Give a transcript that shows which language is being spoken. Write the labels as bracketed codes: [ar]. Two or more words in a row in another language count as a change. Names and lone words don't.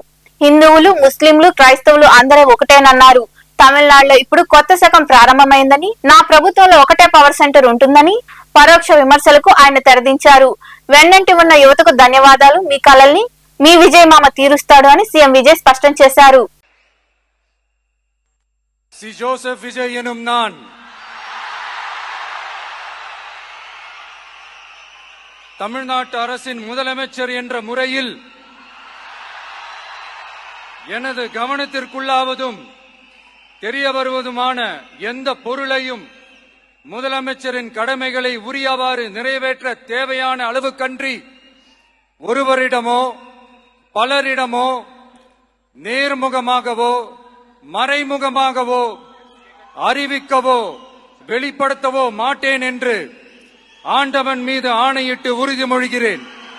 [te] హిందువులు, ముస్లింలు, క్రైస్తవులు అందరూ ఒకటేనన్నారు. తమిళనాడులో ఇప్పుడు కొత్త శకం ప్రారంభమైందని, నా ప్రభుత్వంలో ఒకటే [en] power center [te] ఉంటుందని పరోక్ష విమర్శలకు ఆయన తెరదించారు. వెన్నంటి ఉన్న యువతకు ధన్యవాదాలు. మీ కలల్ని మీ విజయ్ మామ తీరుస్తాడు అని సీఎం విజయ్ స్పష్టం చేశారు. [ta] சி ஜோசப் விஜய் எனும் நான் தமிழ்நாட்டு அரசின் முதலமைச்சர் என்ற முறையில் எனது கவனத்திற்குள்ளாவதும் தெரிய வருவதுமான எந்த பொருளையும் முதலமைச்சரின் கடமைகளை உரியவாறு நிறைவேற்ற தேவையான அளவுக்கன்றி ஒருவரிடமோ பலரிடமோ நேர்முகமாகவோ மறைமுகமாகவோ அறிவிக்கவோ வெளிப்படுத்தவோ மாட்டேன் என்று ஆண்டவன் மீது ஆணையிட்டு உறுதிமொழிகிறேன்.